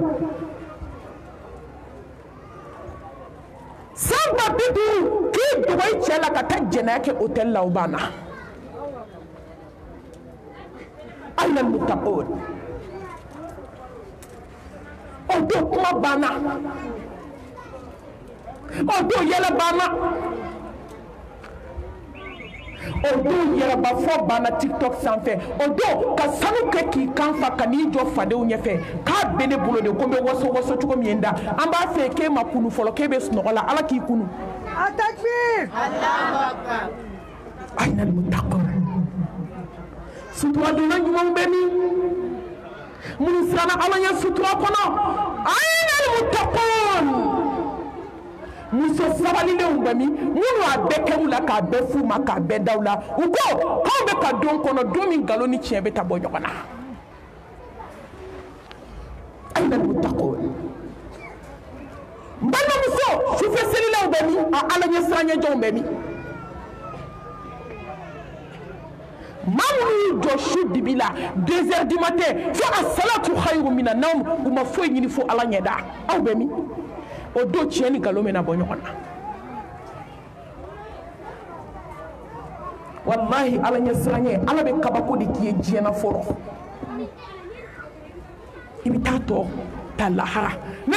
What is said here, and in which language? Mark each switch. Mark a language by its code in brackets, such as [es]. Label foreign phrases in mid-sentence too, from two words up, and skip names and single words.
[bm] san 50 k'i dogo i cɛ la ka taa jɛnɛya kɛ hôtel la o banna [ar] أين المتقون [bm] o don kuma banna o don yɛlɛ banna o don yɛrɛbafɔ banna TikTok sanfɛ o don ka sanu kɛ k'i kan fa ka n'i jɔ fadenw ɲɛfɛ k'a bɛ ne bolo de ko n bɛ waso cogo min da an b'a fɛ k'e ma kunu fɔlɔ k'e bɛ sunɔgɔ la ala k'i kunu [ar] التكبير الله أكبر أين المتقون [bm] sutura donna ɲumanw bɛ min minnu siranna ala ɲɛ sutura kɔnɔ [ar] أين المتقون [bm] muso sabalilenw bɛ min minnu a bɛɛ kɛr'u la k'a bɛɛ f'u ma k'a bɛɛ daw la u ko k'anw bɛ ka don kɔnɔ don min nkalon ni tiɲɛ bɛ ta bɔ ɲɔgɔn na [ar] أين المتقون [bm] n balimamuso sufɛ selilaw bɛ min a ala ɲɛ siranɲɛjɔnw bɛ min maa minnu y'u jɔ su dibi la [fr] 2 heures du matin [bm] fo [ar] الصلاة خير من النوم [bm] u ma foyi ɲini fo ala ɲɛ da aw bɛ min o don tiɲɛ ni nkalon bɛna bɔ ɲɔgɔn na wallahi ala ɲɛ siranɲɛ ala bɛ kabako de k'i ye diɲɛ na fɔlɔ i bɛ taa tɔ ta lahara ne